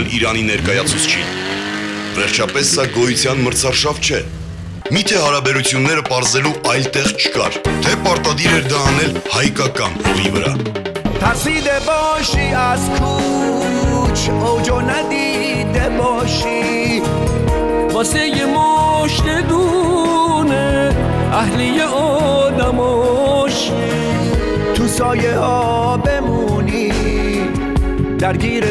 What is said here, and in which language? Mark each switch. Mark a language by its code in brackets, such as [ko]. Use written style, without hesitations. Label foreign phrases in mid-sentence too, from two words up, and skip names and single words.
[hy] Իրանի ներկայացուցչին։ Վերջապես սա գոյության մրցարշավ չէ։ Միթե հարաբերությունները պարզելու այլ տեղ չկար, թե պարտադիր էր դա անել հայկական հողի վրա։ [fa] ترسیده باشی از کوچ اوجو ندیده باشی واسه یه مشت دونه اهلی آدماشی تو سایه ها بمونی درگیر